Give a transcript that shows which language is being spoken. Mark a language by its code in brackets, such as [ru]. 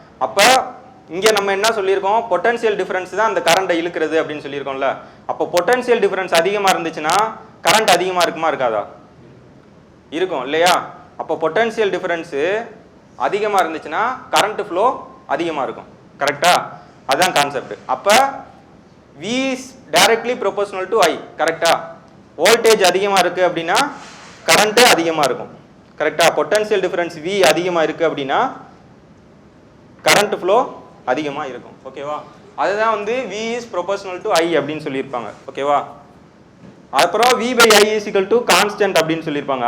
[ta] அப்போ இங்கே நம்ம என்ன சொல்லியிருக்கோம், பொட்டன்ஷியல் டிஃபரன்ஸ் தான் அந்த கரண்ட்டை இழுக்கிறது அப்படின்னு சொல்லியிருக்கோம்ல. அப்போ பொட்டன்ஷியல் டிஃபரன்ஸ் அதிகமாக இருந்துச்சுன்னா கரண்ட் அதிகமாக இருக்குமா இருக்காதா, இருக்கும் இல்லையா. அப்போ பொட்டன்ஷியல் டிஃபரன்ஸு அதிகமாக இருந்துச்சுன்னா கரண்ட் ஃப்ளோ அதிகமாக இருக்கும். கரெக்டா, அதுதான் கான்செப்ட். அப்போ [en] V is directly proportional to I. [ta] கரெக்டா, வோல்டேஜ் அதிகமாக இருக்குது அப்படின்னா கரண்ட்டு அதிகமாக இருக்கும். கரெக்டா, பொட்டன்ஷியல் டிஃபரன்ஸ் V அதிகமாக இருக்குது அப்படின்னா கரண்ட் ஃப்ளோ அதிகமாக இருக்கும். ஓகேவா, அதுதான் வந்து [en] V is proportional to I [ta] அப்படின்னு சொல்லியிருப்பாங்க. ஓகேவா, அப்புறம் V/I = கான்ஸ்டன்ட் அப்படின்னு சொல்லியிருப்பாங்க.